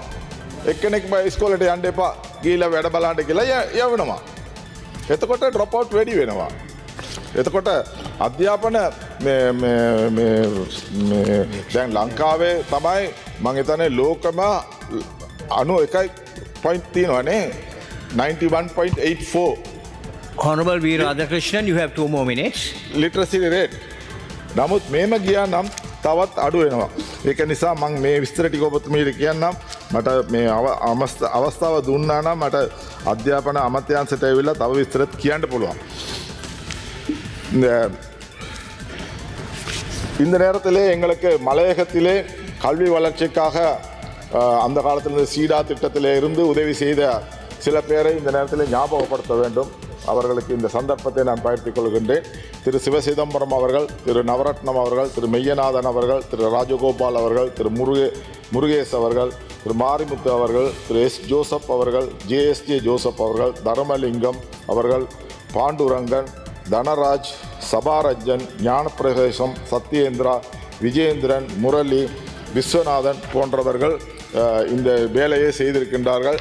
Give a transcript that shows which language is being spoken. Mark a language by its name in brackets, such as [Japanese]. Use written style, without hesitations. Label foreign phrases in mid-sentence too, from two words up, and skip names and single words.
[Sinhala] එක්කෙනෙක් ඉස්කෝලේට යන්න එපා ගිහලා වැඩ බලන්න කියලා යවනවා. එතකොට [English] drop out [Sinhala] වැඩි වෙනවා. එතකොට අධ්‍යාපන දැන් ලංකාවේ තමයි මං හිතන්නේ ලෝකම 91 පොයින්ට් තියෙනවානේ 91.84. [English] Honorable V. Radhakrishnan, you have 2 more minutes. Literacy rate. [Sinhala] නමුත් මේම ගියා නම් තවත් අඩු වෙනවා. ඒක නිසා මම මේ විස්තර ටික ඔබතුමීට කියන්නම්. මට මේ අවස්ථාව දුන්නා නම් මට අධ්‍යාපන අමාත්‍යාංශයට ඇවිල්ලා තව විස්තරත් කියන්න පුළුවන්. [Tamil] இந்த நேரத்திலே எங்களுக்கு மலையகத்திலே கல்வி வளர்ச்சிக்காக அந்த காலத்திலிருந்து சீடா திட்டத்திலே இருந்து உதவி செய்த சில பேரை இந்த நேரத்தில் ஞாபகப்படுத்த வேண்டும். அவர்களுக்கு இந்த சந்தர்ப்பத்தை நான் பகிர்ந்து கொள்கின்றேன். திரு சிவசிதம்பரம் அவர்கள், திரு நவரத்னம் அவர்கள், திரு மெய்யநாதன் அவர்கள், திரு ராஜகோபால் அவர்கள், திரு முருகேஷ் அவர்கள், திரு மாரிமுத்து அவர்கள், திரு எஸ் ஜோசப் அவர்கள், ஜேஎஸ்ஜே ஜோசப் அவர்கள், தர்மலிங்கம் அவர்கள், பாண்டுரங்கன், தனராஜ், சபாரஜன், ஞானப்பிரகாசம், சத்யேந்திரா, விஜயேந்திரன், முரளி, விஸ்வநாதன் போன்றவர்கள் இந்த வேலையை செய்திருக்கின்றார்கள்.